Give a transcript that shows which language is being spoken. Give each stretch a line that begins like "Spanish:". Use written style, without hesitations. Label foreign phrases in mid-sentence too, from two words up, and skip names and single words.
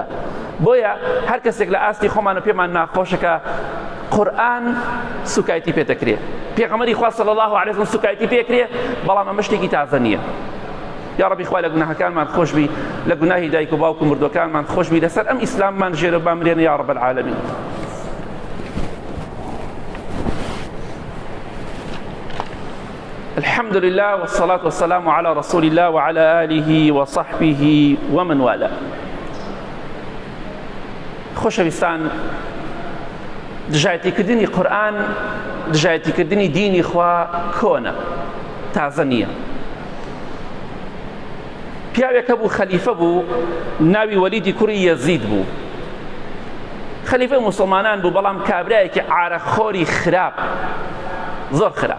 Central Kurdish: بۆیە هەر کەسێک لە ئاستی خۆمانە پێمان ناخۆشەکە قورئان سوکایەتی پێ دەکرێ، پێغەمبەری خوا
Arabic: صلی الله علیه وسلم
Central Kurdish: سوکایەتی پێکرێ، بەڵام ئەمە شتێکی تازە نییە. یا ربی خوا لە گوناهەکانمان خۆش بی، لە گوناهی دایک و باوک و مردوەکانمان خۆش بی، لەسەر ئەم ئیسلاممان ژێرە بامرێنە
Arabic: یا رب العالمین. الحمد لله والصلاة والسلام على رسول الله وعلى آله وصحبه ومن والاه.
Central Kurdish: خۆشەویستان، دژایەتیکردنی قورئان، دژایەتیکردنی دینی خوا کۆنە، تازە نییە. پیاوێکە بوو، خەلیفە بوو، ناوی وەلیدی کوڕی یەزید بوو، خەلیفەی موسڵمانان بوو، بەڵام کابرایەکی عارەخۆری خراپ، زۆر خراپ.